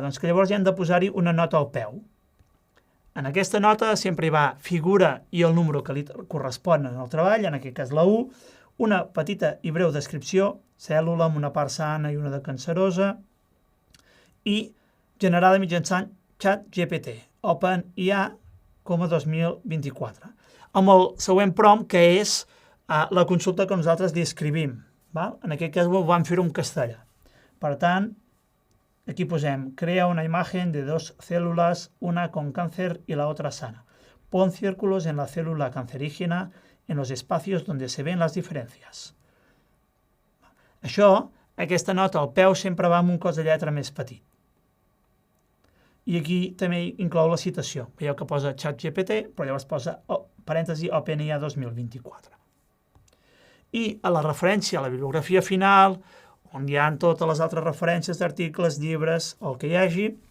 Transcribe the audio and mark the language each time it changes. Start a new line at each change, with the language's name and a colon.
Catalan: Doncs que llavors ja hem de posar-hi una nota al peu. En aquesta nota sempre hi va figura i el número que li correspon al treball, en aquest cas la U, una petita i breu descripció, cèl·lula amb una part sana i una de cancerosa, i generada mitjançant ChatGPT, OpenAI, 2024, amb el següent prompt, que és la consulta que nosaltres li escrivim. En aquest cas vam fer-ho en castellà. Per tant, aquí posem,
Spanish: crea una imagen de dos células, una con cáncer y la otra sana. Pon círculos en la célula cancerígena en los espacios donde se ven las diferencias.
Catalan: Això, aquesta nota al peu sempre va amb un cos de lletra més petit. I aquí també inclou la citació. Veieu que posa ChatGPT, però llavors posa parèntesi OpenAI 2024. I a la referència a la bibliografia final, on hi ha totes les altres referències d'articles, llibres o el que hi hagi,